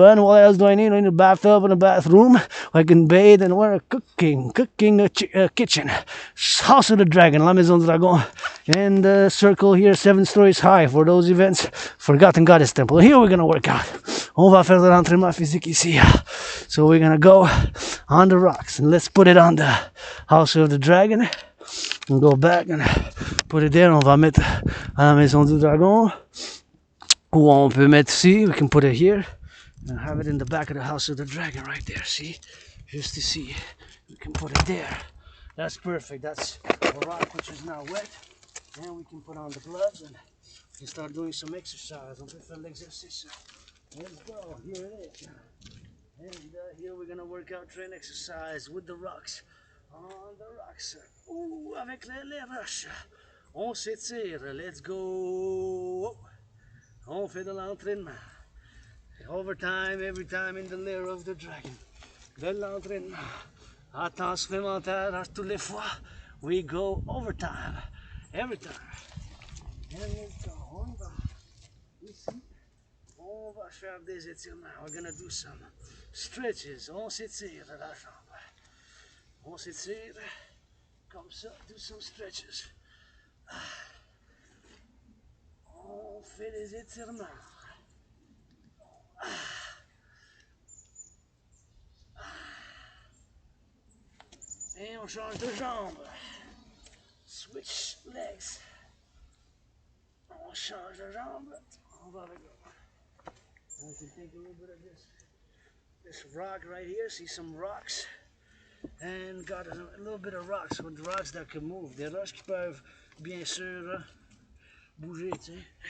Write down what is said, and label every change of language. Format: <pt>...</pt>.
<en>And what else do I need? I need a bathtub and a bathroom. I can bathe and where a cooking kitchen. House of the Dragon, La Maison du Dragon. And the circle here, 7 stories high for those events. Forgotten Goddess Temple. Here we're going to work out.</en> <fr>On va faire de l'entraînement physique ici.</fr> <en>So we're going to go on the rocks. And let's put it on the House of the Dragon. And go back and put it there.</en> <fr>On va mettre à la Maison du Dragon. Ou on peut mettre ici.</fr> <en>We can put it here. And have it in the back of the House of the Dragon right there. See? Just ici. We can put it there. That's perfect. That's a rock which is now wet. And we can put on the gloves and we can start doing some exercise.</en> <fr>On peut faire l'exercice.</fr> <en>Let's go. Here it is. And here we're going to work out, train exercise with the rocks. On the rocks.</en> <fr>Ouh, avec les roches. On s'étire.</fr> <en>Let's go.</en> <fr>On fait de l'entraînement.</fr> <en>Overtime, every time in the lair of the dragon.</en> <fr>De l'entraînement. À temps supplémentaire, à toutes les fois.</fr> <en>We go overtime. Every time. And let's go.</en> <fr>On va. Ici. On va faire des étirements.</fr> <en>We're gonna do some stretches.</en> <fr>On s'étire à la jambe. On s'étire comme ça.</fr> <en>Do some stretches.</en> <fr>On fait des étirements. Et on change de jambe.</fr> <en>Switch legs.</en> <fr>On change de jambe. On va avec l'autre.</fr> <en>We can take a little bit of this rock right here. See some rocks. And got a little bit of rocks. With rocks that can move.</en> <fr>Des roches qui peuvent bien sûr bouger, tu sais.</fr>